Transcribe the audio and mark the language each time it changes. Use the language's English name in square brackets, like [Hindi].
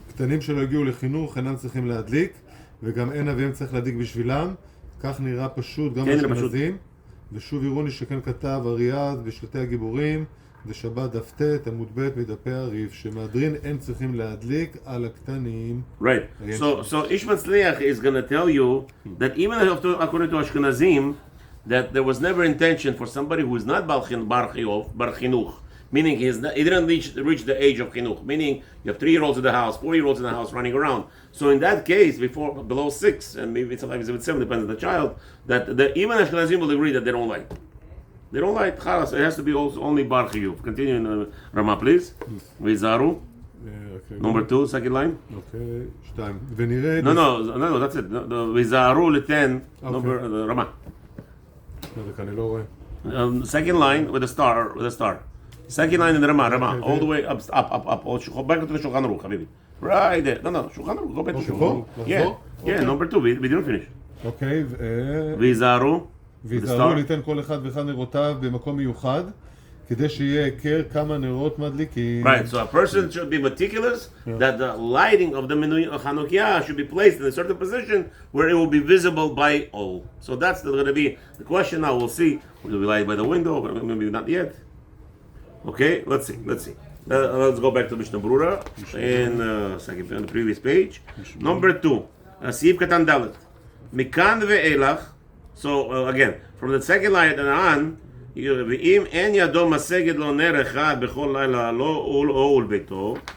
[Hebrew] קטנים שלא הגיעו לחינוך אינם צריכים להדליק, וגם אין אביהם צריך להדליק בשבילם. כך נראה פשוט גם כן, אשכנזים. ושוב יראוני שכן כתב אריאד בשלטי הגיבורים, ושבת דף ט' עמוד ב' מדפי הריף, שמהדרין אין צריכים להדליק על הקטנים. [English] Right. So Ish Matzliach is going to tell you that even according to Ashkenazim, that there was never intention for somebody who is not bar chinuch, meaning he didn't reach the age of chinuch, meaning you have 3-year-olds in the house, 4-year-olds in the house running around. So in that case, below 6, and maybe sometimes even 7, depends on the child, that even Ashkenazim will agree that they don't light. They don't light. Chalas. It has to be also only bar chiyuv. Continue in Rama, please. Vizaru. Number 2, second line. [Hebrew] אוקיי, 2. ונראה... [English] No, that's it. Vizaru ל-10, number Rama. [Hebrew] אני לא רואה. [English] Second line with a star. Second line in the Rama, all the way up. Back to the Shulchan Aruch, Habibi. Right there. No, Shulchan Aruch. Go back to Shulchan Aruch. Yeah, number 2. We didn't finish. [Hebrew] אוקיי, Vizaru. ויזהרו ליתן כל אחד ואחד נרותיו במקום מיוחד, כדי שיהיה היכר כמה נרות מדליקים. [English] Right, so a person should be meticulous that the lighting of the Hanukkah should be placed in a certain position where it will be visible by all. So that's going to be the question now. We'll see. Will we light by the window? Maybe not yet. Okay, let's see. Let's go back to Mishnah Brura in on the previous page. Number 2, Sif Katan Dalet. Mikan ve'elach. So again, from the second line on, [Hebrew] ואם אין ידו משגת לו נר אחד בכל לילה לא אול ביתו.